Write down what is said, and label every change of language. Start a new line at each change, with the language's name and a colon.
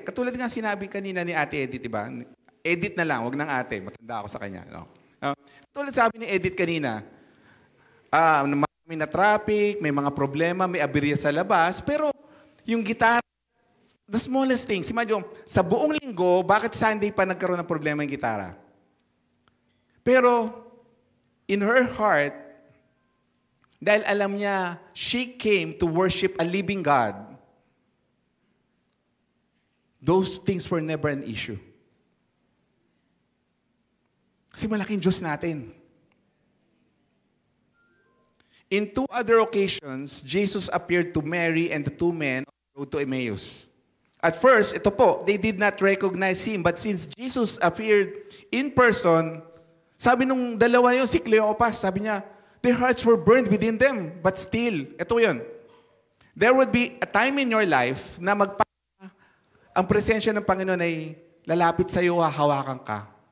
Filipino: Katulad nga sinabi kanina ni Ate Edith, di ba? Edit na lang, wag ng ate. Matanda ako sa kanya. No? Tulad sabi ni Edith kanina, may na traffic, may mga problema, may aberya sa labas, pero yung gitara,
English: the smallest things.
Filipino: Imagine, sa buong linggo, bakit Sunday pa nagkaroon ng problema yung gitara?
English: Pero, in her heart,
Filipino: dahil alam niya,
English: she came to worship a living God, those things were never an issue.
Filipino: Kasi malaking Diyos natin.
English: In 2 other occasions, Jesus appeared to Mary and the 2 men on the road to Emmaus. At first,
Filipino: ito po,
English: they did not recognize him. But since Jesus appeared in person,
Filipino: sabi nung dalawa yun, si Cleopas, sabi niya,
English: their hearts were burned within them. But still,
Filipino: ito yun.
English: There would be a time in your life
Filipino: na ang presensya ng Panginoon ay lalapit sa iyo, hahawakan ka.